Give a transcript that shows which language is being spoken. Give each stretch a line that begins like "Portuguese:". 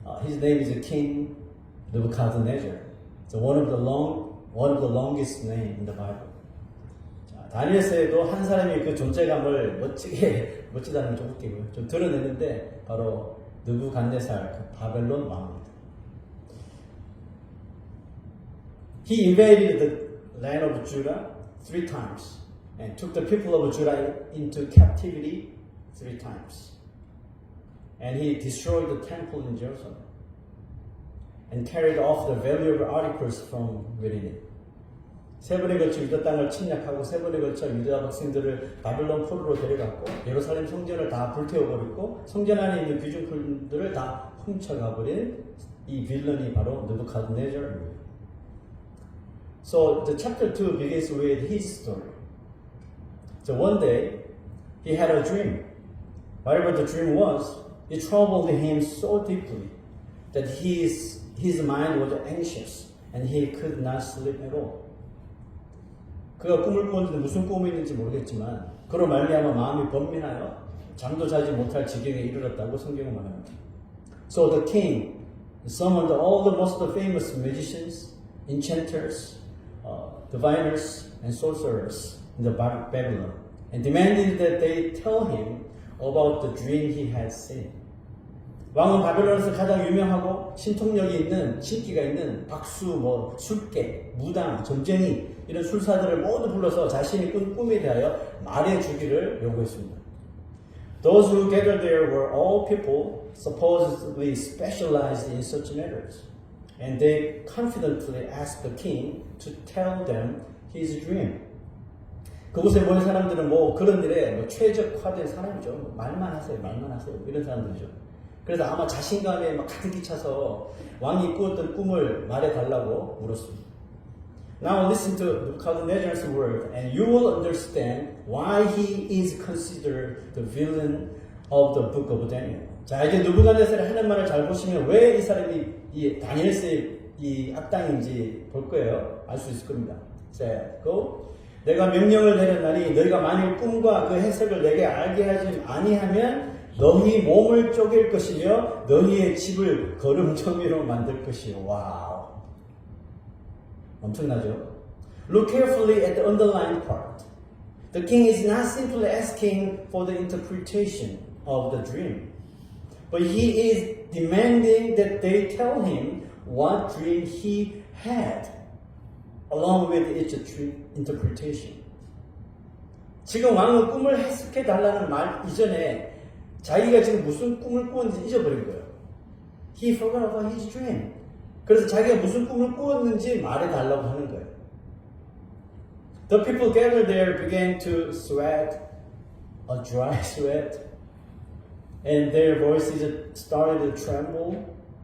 English: His name is King Nebuchadnezzar. So one of the longest name in the Bible.
Korean: 자, 다니엘서에도 한 사람이 그 존재감을 멋지다는 좀 웃기고요. 좀 드러내는데 바로 느부갓네살 그 바벨론 왕입니다.
English: He invaded the land of Judah 3 times and took the people of Judah into captivity 3 times. And he destroyed the temple in Jerusalem and carried off the valuable articles from within it.
Korean: 3번에 걸쳐 유다 땅을 침략하고 3번에 걸쳐 유다 백성들을 바벨론 포로로 데려갔고 예루살렘 성전을 다 불태워버렸고 성전 안에 있는 귀중품들을 다 훔쳐가버린 이 빌런이 바로 느부갓네살입니다.
English: So the chapter 2 begins with his story. So one day, he had a dream. Whatever the dream was, it troubled him so deeply that his mind was anxious and he could not sleep at all.
Korean: 그가 꿈을 꾸었는데 무슨 꿈이었는지 모르겠지만 그로 말미암아 마음이 번민하여 잠도 자지 못할 지경에 이르렀다고 성경은 말합니다.
English: So the king summoned all the most famous magicians, enchanters, diviners and sorcerers in the Babylon and demanded that they tell him about the dream he had seen.
Korean: 왕은 바벨론에서 가장 유명하고 신통력이 있는 신기가 있는 박수, 술객, 무당, 점쟁이 이런 술사들을 모두 불러서 자신이 꾼 꿈에 대하여 말해주기를 요구했습니다.
English: Those who gathered there were all people supposedly specialized in such matters. And they confidently asked the king to tell them his dream.
Korean: 그곳에 모인 사람들은 그런 일에 최적화된 사람이죠. 말만 하세요. 이런 사람들이죠. 그래서 아마 자신감에 가득히 차서 왕이 꾸었던 꿈을 말해달라고 물었습니다.
English: Now listen to Nebuchadnezzar's word and you will understand why he is considered the villain of the book of Daniel.
Korean: 자, 이제 느부갓네살이 하는 말을 잘 보시면 왜 이 사람이 이 다니엘서의 이 악당인지 볼 거예요. 알 수 있을 겁니다. 자, 내가 명령을 내렸나니 너희가 만일 꿈과 그 해석을 내게 알게 하지 아니하면 너희 몸을 쪼갤 것이며 너희의 집을 거름더미로 만들 것이요. 와우. 엄청나죠?
English: Look carefully at the underlined part. The king is not simply asking for the interpretation of the dream, but he is demanding that they tell him what dream he had, along with its interpretation.
Korean: 지금 왕은 꿈을 해석해 달라는 말 이전에 자기가 지금 무슨 꿈을 꾸었는지 잊어버린 거예요.
English: He forgot about his dream.
Korean: 그래서 자기가 무슨 꿈을 꾸었는지 말해달라고 하는 거예요.
English: The people gathered there began to sweat, a dry sweat, and their voices started to tremble.